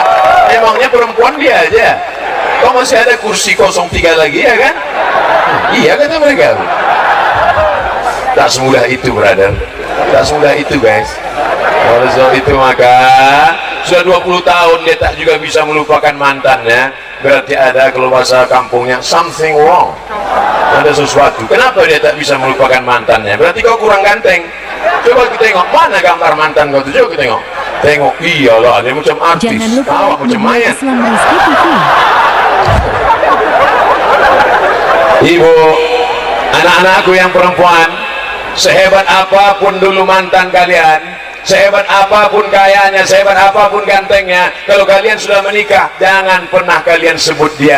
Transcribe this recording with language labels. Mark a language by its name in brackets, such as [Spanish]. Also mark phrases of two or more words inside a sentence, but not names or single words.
[Indonesian] Emangnya perempuan dia aja? Kok masih ada kursi 03 lagi, ya kan? Iya kata mereka. Tak semudah itu, brother. Tak semudah itu, guys. Oleh sebab itu maka sudah 20 tahun dia tak juga bisa melupakan mantannya, berarti ada, kalau bahasa kampungnya, [English] something wrong. [Indonesian] Ada sesuatu. Kenapa dia tak bisa melupakan mantannya? Berarti kau kurang ganteng. Coba kita tengok, mana gambar mantan kau tu? Coba kita tengok. Tengok, iyalah, dia macam artis. Jangan lupa awak macam mayat. Islam Rizky TV. Ibu, anak-anakku yang perempuan, sehebat apapun dulu mantan kalian, sehebat apapun kayanya, sehebat apapun gantengnya, kalau kalian sudah menikah, jangan pernah kalian sebut dia.